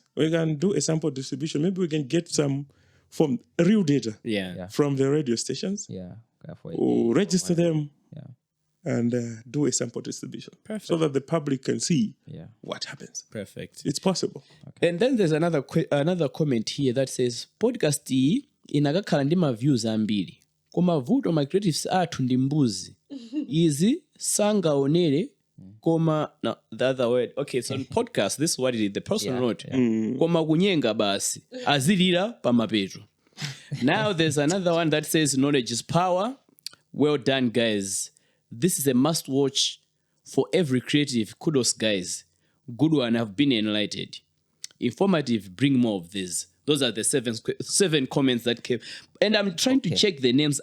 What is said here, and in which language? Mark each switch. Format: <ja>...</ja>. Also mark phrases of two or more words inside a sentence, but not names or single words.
<en>We can do a sample distribution. Maybe we can get some from real data from the radio stations. Yeah. We'll register them Yeah. and do a sample distribution. Perfect. So that the public can see Yeah. what happens. Perfect. It's possible. And then there's another comment here that says</en> <ny>podcast iyi inakakhala ndi ma views ambiri. Koma vuto ma creatives athu ndi mbuzi. Izi sangaonere koma</ny> <en>no, the other word. Okay, so in podcast this is what it is. The person wrote.</en> <ny>Koma kunyenga basi. Azilira pamapeto.</ny> <en>Now there's another one that says knowledge is power. Well done, guys. This is a must watch for every creative. Kudos, guys. Good one. I've been enlightened. Informative. Bring more of these. Those are the seven comments that came. And I'm trying to check the names.</en>